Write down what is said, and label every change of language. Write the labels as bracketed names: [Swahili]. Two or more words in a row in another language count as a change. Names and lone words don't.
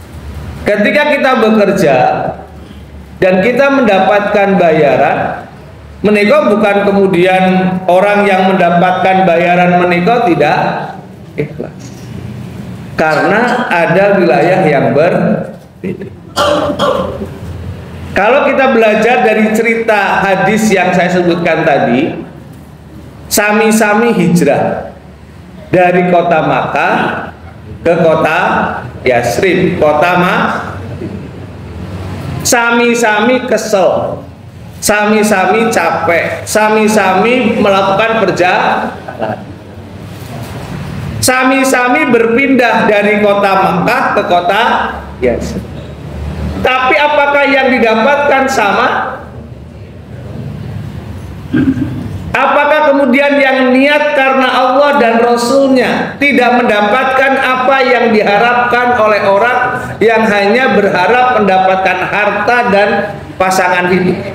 [Indonesian] Ketika kita bekerja dan kita mendapatkan bayaran, Menikah bukan kemudian orang yang mendapatkan bayaran menikah tidak ikhlas, karena ada wilayah yang berbeda. Kalau kita belajar dari cerita hadis yang saya sebutkan tadi, sami-sami hijrah dari kota Makkah ke kota Yasrib, kota [Javanese] sami-sami kesel, [Indonesian] sami-sami capek, sami-sami melakukan perjalanan, sami-sami berpindah dari kota Makkah ke kota Yasrib. Tapi apakah yang didapatkan sama? Apakah kemudian yang niat karena Allah dan Rasulnya tidak mendapatkan apa yang diharapkan oleh orang yang hanya berharap mendapatkan harta dan pasangan hidup?